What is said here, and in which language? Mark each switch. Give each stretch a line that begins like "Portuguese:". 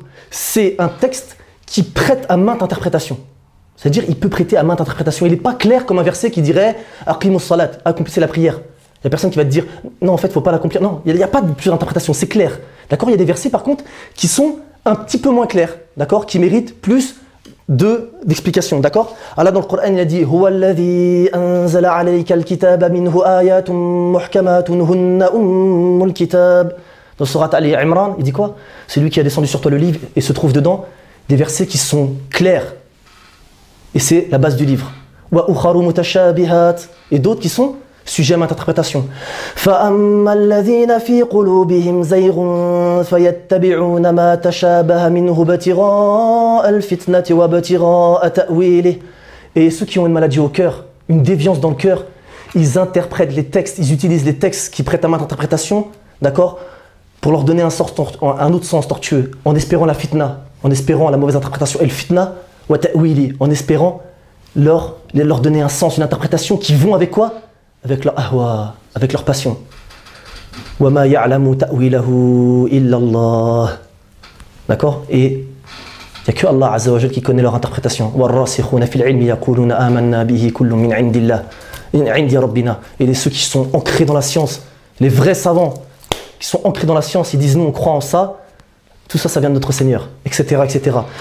French: C'est un texte qui prête à maintes interprétations. C'est-à-dire, il peut prêter à maintes interprétations. Il n'est pas clair comme un verset qui dirait
Arabic: Aqimus Salat,
French: accomplissez la prière. Il n'y a personne qui va te dire, non, en fait, il ne faut pas l'accomplir. Non, il n'y a pas de plus d'interprétation, c'est clair. D'accord ? Il y a des versets, par contre, qui sont un petit peu moins clairs, d'accord ? Qui méritent plus d'explications, d'accord ? Allah, dans le Coran, il a dit
Arabic: هو الذي أنزل عليك الكتاب منه آيات محكمات هن أم الكتاب.
French: Dans Surat Ali Imran, il dit quoi ? C'est lui qui a descendu sur toi le livre et se trouve dedans des versets qui sont clairs. Et c'est la base du livre.
Arabic: وأخر متشابهات.
French: Et d'autres qui sont sujets à interprétation.
Arabic: فأما الذين في قلوبهم زيغ فيتبعون ما تشابه منه ابتغاء الفتنة وابتغاء تأويله.
French: Et ceux qui ont une maladie au cœur, une déviance dans le cœur, ils interprètent les textes, ils utilisent les textes qui prêtent à main d'interprétation, d'accord, pour leur donner un autre sens tortueux, en espérant la fitna, en espérant la mauvaise interprétation, et le fitna
Arabic: وتأويله,
French: en espérant leur donner un sens, une interprétation qui vont avec quoi ? Avec leur ahwa, avec leur passion.
Arabic: وَمَا يَعْلَمُ تَأْوِيلَهُ إِلَّا اللَّهُ.
French: D'accord ? Et n'y a que Allah Azza wa Jal qui connaît leur interprétation.
Arabic: وَالرَّاسِخُونَ فِي الْعِلْمِ يَقُولُونَ آمَنَّا بِهِ كُلٌّ مِنْ عِنْدِ اللَّهِ عِنْدِ رَبِّنَا.
French: Et ceux qui sont ancrés dans la science, les vrais savants qui sont ancrés dans la science, ils disent nous on croit en ça, tout ça, ça vient de notre Seigneur, etc. etc.